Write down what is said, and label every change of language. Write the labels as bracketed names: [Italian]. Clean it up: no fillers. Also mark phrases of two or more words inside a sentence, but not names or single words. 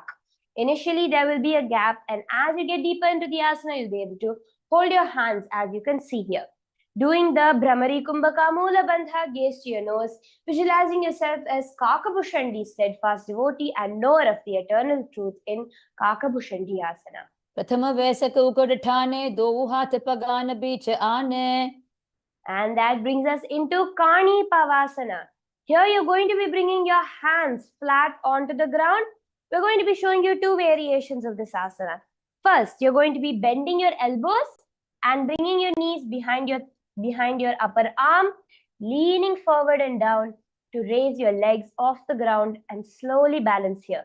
[English] Initially, there will be a gap, and as you get deeper into the asana, you'll be able to hold your hands, as you can see here. Doing the Brahmari Kumbhaka Mula Bandha, gaze to your nose, visualizing yourself as Kakabhushandi, steadfast devotee and knower of the eternal truth in Kakabhushandi asana. [Hindi] प्रथम वैसक उकड़ ठाने दो हाथ पगान बीच आने. [English] And that brings us into Kani Pavasana. Here you're going to be bringing your hands flat onto the ground. We're going to be showing you two variations of this asana. First, you're going to be bending your elbows and bringing your knees behind your upper arm, leaning forward and down to raise your legs off the ground and slowly balance here.